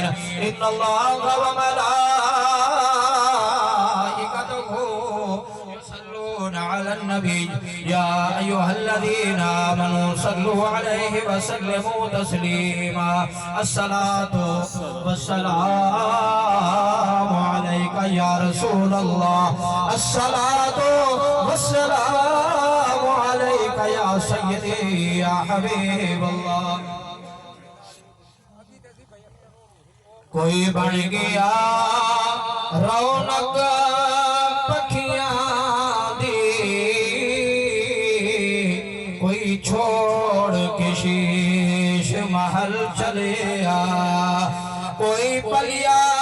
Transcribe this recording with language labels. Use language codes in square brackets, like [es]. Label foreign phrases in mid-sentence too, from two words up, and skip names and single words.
[ar] إن الله وملائكته يصلون على النبي يا أيها الذين آمنوا صلوا عليه وسلموا تسليما. الصلاة والسلام عليك يا رسول الله. الصلاة والسلام عليك يا سيدي يا حبيب الله. [pa] کوئی بن گیا رونق پکھیاں دی، کوئی چھوڑ کے شیش محل چلیا، کوئی پلیا